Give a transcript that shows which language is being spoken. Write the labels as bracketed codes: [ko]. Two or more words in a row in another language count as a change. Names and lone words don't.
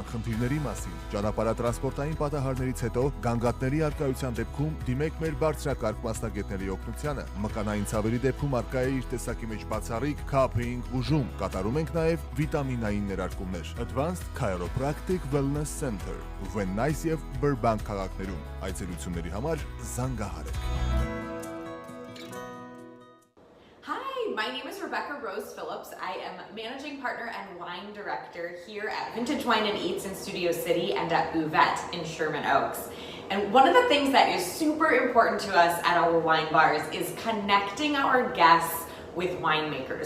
[hy] խնդիրների մասին։ Ճանապարհատրանսպորտային պատահարներից հետո գանգատների արկայության դեպքում դիմեք մեր բարձրակարգ մասնագետների օգնությանը։ Մկանային ցավերի դեպքում արկա է իր տեսակի մեջ բացառիկ քափինգ բուժում։ Կատարում ենք նաև վիտամինային ներարկումներ։ Advanced Chiropractic Wellness Center Van Nuys եւ Burbank քաղաքներում։ Այցելությունների համար զանգահարեք։ [en] My name is Rebecca Rose Phillips. I am managing partner and wine director here at Vintage Wine and Eats in Studio City and at Buvette in Sherman Oaks. And one of the things that is super important to us at our wine bars is connecting our guests with winemakers.